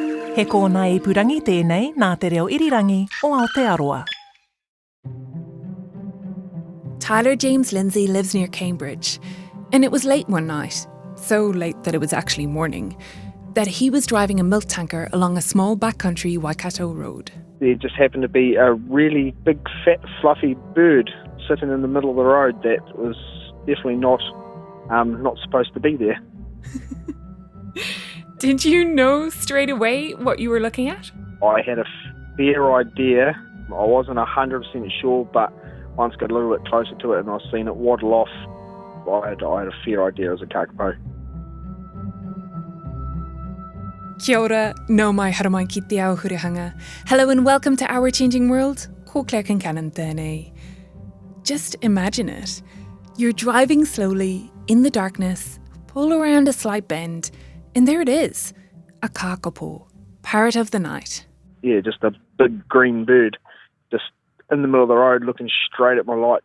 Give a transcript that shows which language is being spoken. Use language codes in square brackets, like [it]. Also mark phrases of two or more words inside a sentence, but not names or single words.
[mi] He kōna e purangi tēnei nā te reo irirangi o Aotearoa. [en] Tyler James Lindsay lives near Cambridge, and it was late one night, so late that it was actually morning, that he was driving a milk tanker along a small backcountry Waikato road. There just happened to be a really big, fat, fluffy bird sitting in the middle of the road that was definitely not supposed to be there. Did you know straight away what you were looking at? I had a fair idea. I wasn't 100% sure, but once got a little bit closer to it and I seen it waddle off, I had a fair idea it was a kākāpō. [mi] Kia ora, no mai haramai ki te ao hurihanga. [en] Hello and welcome to Our Changing World. [mi] Ko Claire Kincannon tēnei. [en] Just imagine it. You're driving slowly in the darkness, pull around a slight bend, and there it is, a kākāpō, parrot of the night. Yeah, just a big green bird, just in the middle of the road looking straight at my lights.